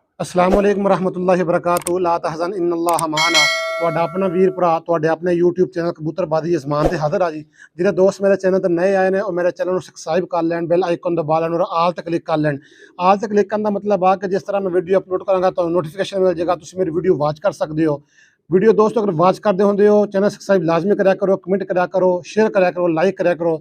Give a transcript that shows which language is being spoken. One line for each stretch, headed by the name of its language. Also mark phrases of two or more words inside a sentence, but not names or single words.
Arabic: السلام عليكم ورحمة الله وبركاته. لا تحزن إن الله معنا.
Punjabi: ਤੁਹਾਡਾ ਆਪਣਾ ਵੀਰ ਭਰਾ ਤੁਹਾਡੇ ਆਪਣੇ YouTube ਚੈਨਲ ਕਬੂਤਰਬਾਜ਼ੀ ਅਜ਼ਮਾਨ ਤੇ ਹਾਜ਼ਰ ਆ ਜੀ। ਜਿਹੜੇ ਦੋਸਤ ਮੇਰੇ ਚੈਨਲ ਤੇ ਨਏ ਆਏ ਨੇ ਉਹ ਮੇਰੇ ਚੈਨਲ ਨੂੰ ਸਬਸਕ੍ਰਾਈਬ ਕਰ ਲੈਣ,
English: bell icon
Punjabi: ਦਬਾ ਲੈਣ ਔਰ ਆਲ ਤੇ ਕਲਿੱਕ ਕਰ ਲੈਣ। ਆਲ ਤੇ ਕਲਿੱਕ ਕਰਨ ਦਾ ਮਤਲਬ ਆ ਕਿ ਜਿਸ ਤਰ੍ਹਾਂ ਮੈਂ
English: video upload
Punjabi: ਕਰਾਂਗਾ ਤੁਹਾਨੂੰ ਨੋਟੀਫਿਕੇਸ਼ਨ ਮਿਲ ਜਾਏਗਾ, ਤੁਸੀਂ ਮੇਰੀ
English: video watch
Punjabi: ਕਰ ਸਕਦੇ ਹੋ। ਵੀਡੀਓ ਦੋਸਤੋ ਅਗਰ ਵਾਚ ਕਰਦੇ ਹੁੰਦੇ ਹੋ
English: channel subscribe
Punjabi: ਲਾਜ਼ਮੀ ਕਰਿਆ ਕਰੋ, ਕਮੈਂਟ ਕਰਿਆ ਕਰੋ, ਸ਼ੇਅਰ ਕਰਿਆ ਕਰੋ, ਲਾਈਕ ਕਰਿਆ ਕਰੋ।